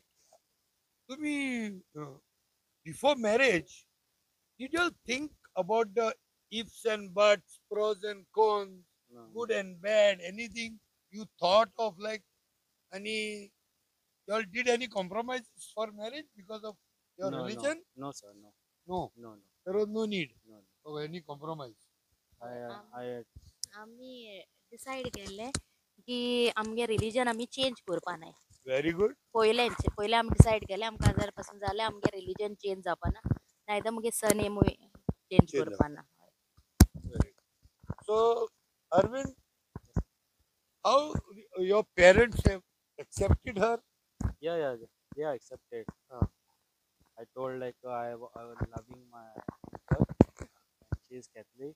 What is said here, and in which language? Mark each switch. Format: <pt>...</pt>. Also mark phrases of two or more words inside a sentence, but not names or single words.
<en>To me, before marriage, did you think about the ifs and buts, pros and cons, No, good and bad, anything you thought of like any, you all did any compromises for marriage because of your no, religion? No, sir. No, No, no, no, there was no need no. of any compromise. I</en> <kok>आमी डिसायड केल्लें की आमगे रिलीजन आमी चेंज करपा नाय.</kok> <en>Very good.</en> <kok>पयले आमी डिसायड केलें आमकां जर पासून जालें आमगे रिलीजन चेंज जावपा ना, नायतर मुगे सरनेमूय चेंज</kok> <en>Change</en> <kok>करपा ना.</kok> <en>Very good. So, Arvind, how your parents have accepted her? yeah, they are accepted. Ah. I told like I was loving my sister, and she is Catholic.</en>